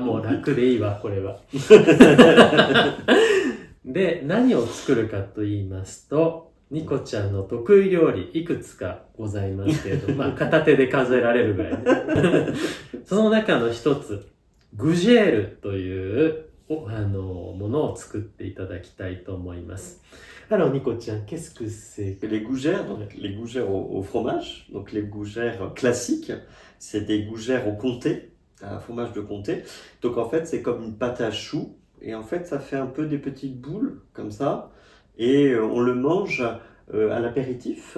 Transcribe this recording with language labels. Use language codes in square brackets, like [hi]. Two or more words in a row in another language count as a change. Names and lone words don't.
[ja] もう楽でいいわ、これは。で、何を作るかと言いますと、ニコちゃんの得意料理いくつかございますけれど、まあ片手で数えられるぐらいね。その中の一つ、グジェールというものを作っていただきたいと思います。 [fr] Alors Nico tiens, qu'est-ce que c'est? Les gougères, donc les gougères au fromage, donc les gougères classiques, c'est des gougères au comté, un fromage de comté. Donc en fait c'est comme une pâte à choux et en fait ça fait un peu des petites boules comme ça et on le mange à l'apéritif.